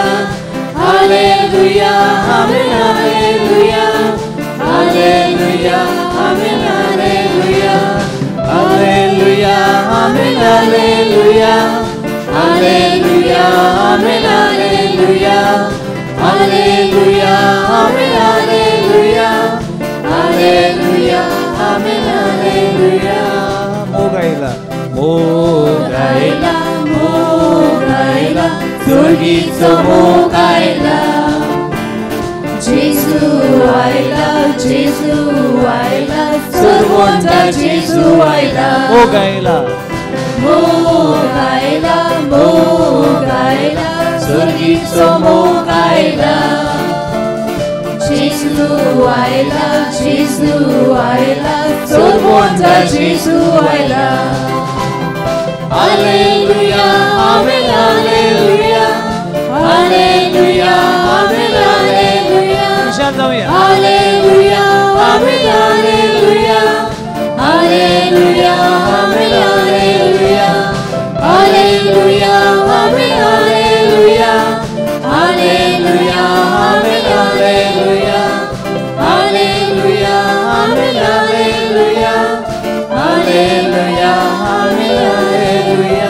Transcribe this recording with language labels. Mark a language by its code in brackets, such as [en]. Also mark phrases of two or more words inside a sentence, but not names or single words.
[la] alleluia, amen, alleluia, alleluia, amen, alleluia, alleluia, amen, alleluia, alleluia, amen, alleluia, alleluia, amen, alleluia, alleluia, amen, alleluia. [kok] मोगाईला मोगाईला, मोगाईला, स्वर्गीचो मोगाईला. जेजू आयला, सर्वोंचा जेजू आयला. मोगाईला मोगाईला, मोगाईला, स्वर्गीचो मोगाईला. जेजू आयला, सर्वोंचा जेजू आयला. [la] Alleluia, amen, alleluia, alleluia, amen, alleluia, alleluia, amen, alleluia, alleluia, amen, alleluia, alleluia, amen, alleluia, alleluia, amen, alleluia, alleluia, amen, alleluia, alleluia, amen, alleluia.